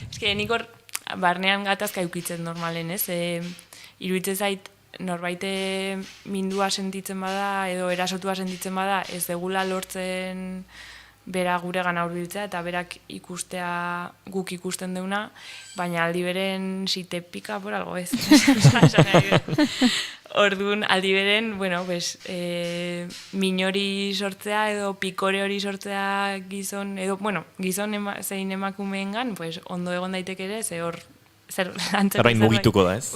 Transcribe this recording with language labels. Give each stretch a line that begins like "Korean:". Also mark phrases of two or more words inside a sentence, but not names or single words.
Basque: Nik hor, barnean gatazka eukitzen normalen, ez? Iruditzen zait, norbaite mindua sentitzen bada, edo erasotua sentitzen bada, ez degula lortzen bera gure gana hurbiltzea, eta berak ikustea guk ikusten deuna, baina aldi beren
Spanish: si te pica por algo,
Basque: ez? Orduan, aldi beren, min hori sortzea, edo pikore hori sortzea gizon, edo, gizon zein emakumeengan, ondo egon daitek ere, ze hor, zerbait mugituko da, ez?